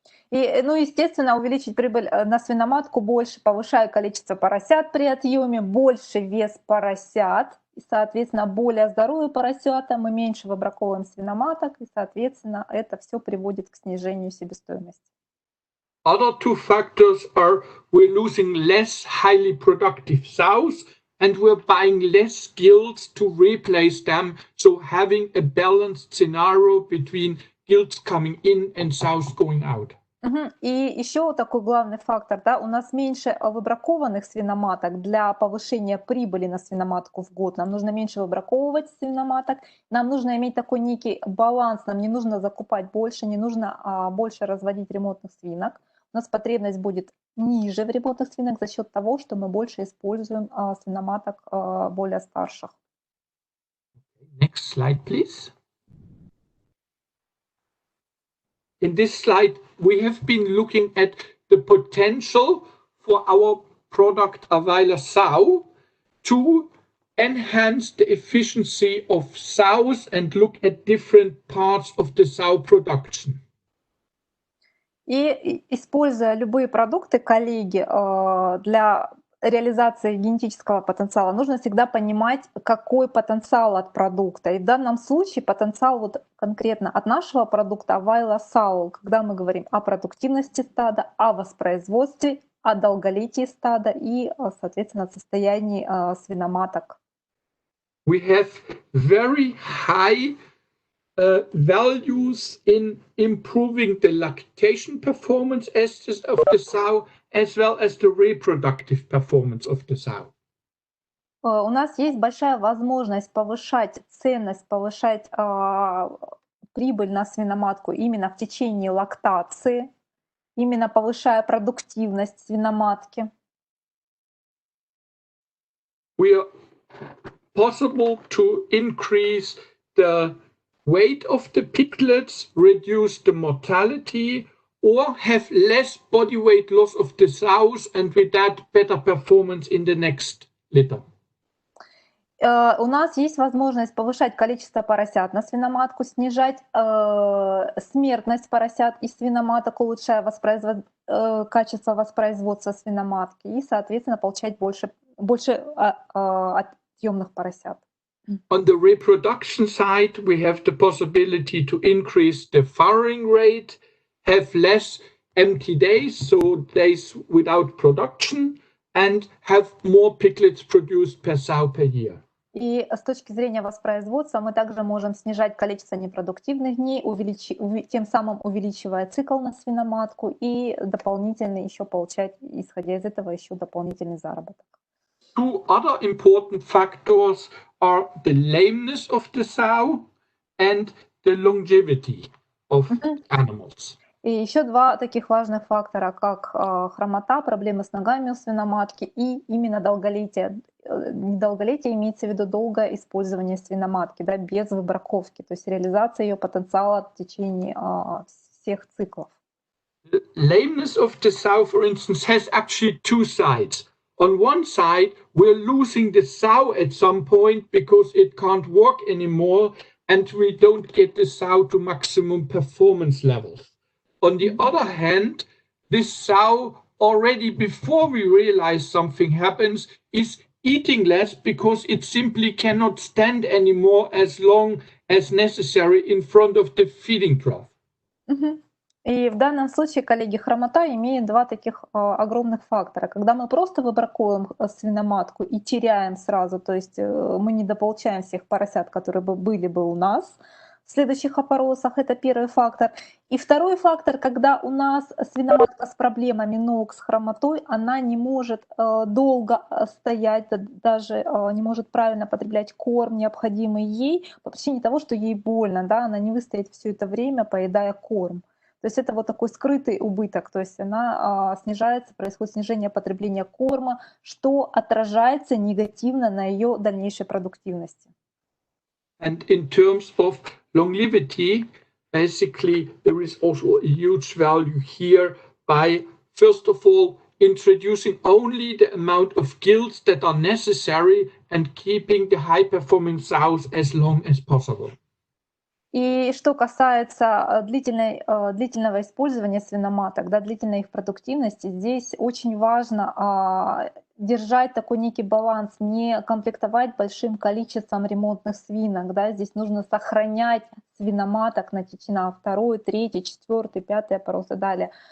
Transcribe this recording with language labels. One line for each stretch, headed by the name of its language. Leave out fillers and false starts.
Russian: И, ну, естественно, увеличить прибыль на свиноматку больше, повышая количество поросят при отъеме, больше вес поросят, и, соответственно, более здоровые поросята, мы меньше выбраковываем свиноматок, и, соответственно, это все приводит к снижению себестоимости.
English: Other two factors are we're losing less highly productive sows and we're buying less gilts to replace them. So having a balanced scenario between gilts coming in and sows going out.
Russian: И еще такой главный фактор, да, у нас меньше выбракованных свиноматок для повышения прибыли на свиноматку в год. Нам нужно меньше выбраковывать свиноматок, нам нужно иметь такой некий баланс, нам не нужно закупать больше, не нужно больше разводить ремонтных свинок. У нас потребность будет ниже в ремонтных свинок за счет того, что мы больше используем свиноматок более старших.
English: Next slide, please. In this slide, we have been looking at the potential for our product Avila sow to enhance the efficiency of sows and look at different parts of the sow production.
Russian: И используя любые продукты, коллеги, для реализации генетического потенциала нужно всегда понимать, какой потенциал от продукта. И в данном случае потенциал вот конкретно от нашего продукта Avila Sow, когда мы говорим о продуктивности стада, о воспроизводстве, о долголетии стада и, соответственно, состоянии свиноматок.
English: We have very high values in improving the lactation performance of the sow as well as the reproductive performance of the sow.
Russian: У нас есть большая возможность повышать ценность, повышать прибыль на свиноматку именно в течение лактации, именно повышая продуктивность свиноматки.
English: We are possible to increase the weight of the piglets, reduce the mortality, or have less body weight loss of the sows, and with that better performance in the next litter.
Russian: У нас есть возможность повышать количество поросят на свиноматку, снижать смертность поросят и свиноматок, улучшая качество воспроизводства свиноматки и, соответственно, получать больше отъемных поросят.
English: On the reproduction side, we have the possibility to increase the farrowing rate, have less empty days, so days without production, and have more piglets produced per sow per year.
Russian: И с точки зрения воспроизводства мы также можем снижать количество непродуктивных дней, тем самым увеличивая цикл на свиноматку и дополнительно еще получать, исходя из этого, еще дополнительный заработок.
English: Two other important factors are the lameness of the sow and the longevity of animals.
Russian: И еще два таких важных фактора, как хромота, проблемы с ногами у свиноматки и именно долголетие. Долголетие имеется в виду долгое использование свиноматки, да, без выбраковки, то есть реализация ее потенциала в течение всех циклов.
English: The lameness of the sow, for instance, has actually two sides. On one side, we're losing the sow at some point because it can't walk anymore and we don't get the sow to maximum performance levels. On the other hand, this sow already before we realize something happens is eating less because it simply cannot stand anymore as long as necessary in front of the feeding trough. Мгм.
Russian: И в данном случае, коллеги, хромота имеет два таких огромных фактора. Когда мы просто выбраковываем свиноматку и теряем сразу, то есть мы недополучаем всех поросят, которые были бы у нас в следующих опоросах, это первый фактор. И второй фактор, когда у нас свиноматка с проблемами ног, с хромотой, она не может долго стоять, даже не может правильно потреблять корм, необходимый ей, по причине того, что ей больно, да, она не выстоит все это время, поедая корм. То есть это вот такой скрытый убыток, то есть она снижается, происходит снижение потребления корма, что отражается негативно на ее дальнейшей продуктивности.
English: And in terms of longevity, basically there is also a huge value here by, first of all, introducing only the amount of gilts that are necessary and keeping the high-performing sows as long as possible.
Russian: И что касается длительного использования свиноматок, да, длительной их продуктивности, здесь очень важно держать такой некий баланс, не комплектовать большим количеством ремонтных свинок. Да. Здесь нужно сохранять свиноматок на течена 2, 3, 4, 5 опорос и далее.